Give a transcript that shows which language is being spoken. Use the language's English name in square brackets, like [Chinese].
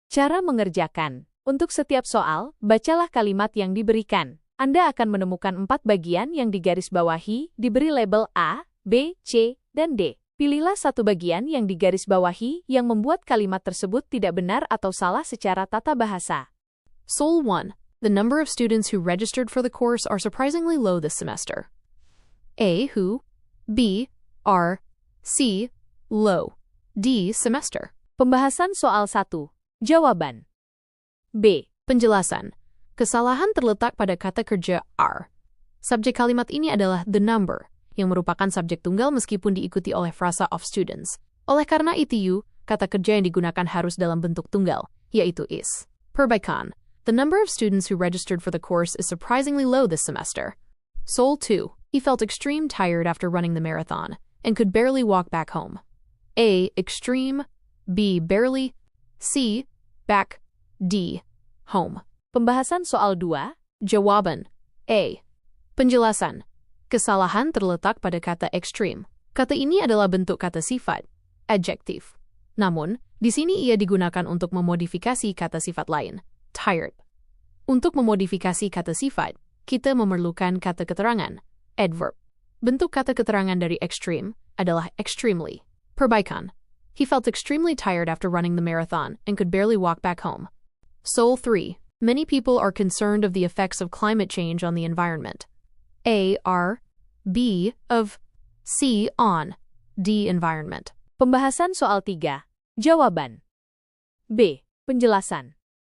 [Indonesian] Cara mengerjakan. Untuk setiap soal, bacalah kalimat yang diberikan. Anda akan menemukan 4 bagian yang digarisbawahi, diberi label A, B, C, dan D. Pilihlah satu bagian yang digarisbawahi yang membuat kalimat tersebut tidak benar atau salah secara tata bahasa. Soul 1. [English] The number of students who registered for the course are surprisingly low this semester. A. Who. B. Are. C. Low. D. Semester. [Indonesian] Pembahasan soal 1. Jawaban. B. Penjelasan. Kesalahan terletak pada kata kerja are. Subjek kalimat ini adalah [English] the number, [Indonesian] yang merupakan subjek tunggal meskipun diikuti oleh frasa [English] of students. [Indonesian] Oleh karena itu, kata kerja yang digunakan harus dalam bentuk tunggal, yaitu is. Perbaikan. [English] The number of students who registered for the course is surprisingly low this semester. [Indonesian] Soul 2. [English] He felt extreme tired after running the marathon, and could barely walk back home. A. Extreme. B. Barely. C. Back. D. Home. [Indonesian] Pembahasan soal 2. Jawaban. A. Penjelasan. Kesalahan terletak pada kata extreme. Kata ini adalah bentuk kata sifat, adjektif. Namun, di sini ia digunakan untuk memodifikasi kata sifat lain, tired. Untuk memodifikasi kata sifat, kita memerlukan kata keterangan, adverb. Bentuk kata keterangan dari extreme adalah extremely. Perbaikan. [English] He felt extremely tired after running the marathon and could barely walk back home. [Indonesian] Soul 3. [English] Many people are concerned of the effects of climate change on the environment. A. Are. B. Of. C. On. D. Environment. [Indonesian] Pembahasan soal 3. Jawaban. B. Penjelasan.